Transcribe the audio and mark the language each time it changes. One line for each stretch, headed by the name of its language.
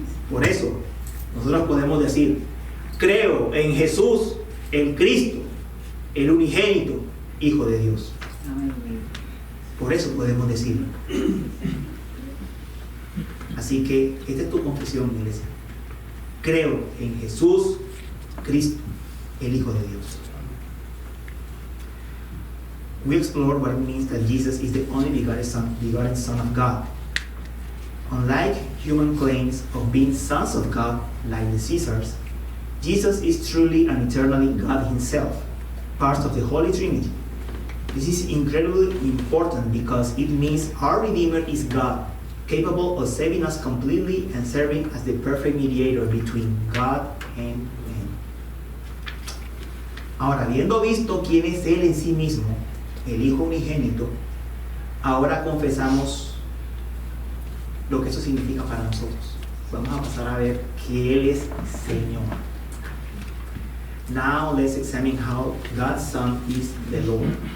Spanish: Por eso nosotros podemos decir: creo en Jesús, el Cristo, el unigénito, Hijo de Dios. Por eso podemos decirlo. Así que esta es tu confesión, iglesia. Creo en Jesús, Cristo, el Hijo de Dios.
English: We explore what it means that Jesus is the only begotten Son of God. Unlike human claims of being sons of God, like the Caesars, Jesus is truly and eternally God Himself, part of the Holy Trinity. This is incredibly important because it means our Redeemer is God, capable of saving us completely and serving as the perfect mediator between God and man.
Spanish: Ahora, habiendo visto quién es Él en sí mismo, el Hijo unigénito, ahora confesamos lo que eso significa para nosotros. Vamos a pasar a ver que Él es Señor.
English: Now let's examine how God's Son is the Lord.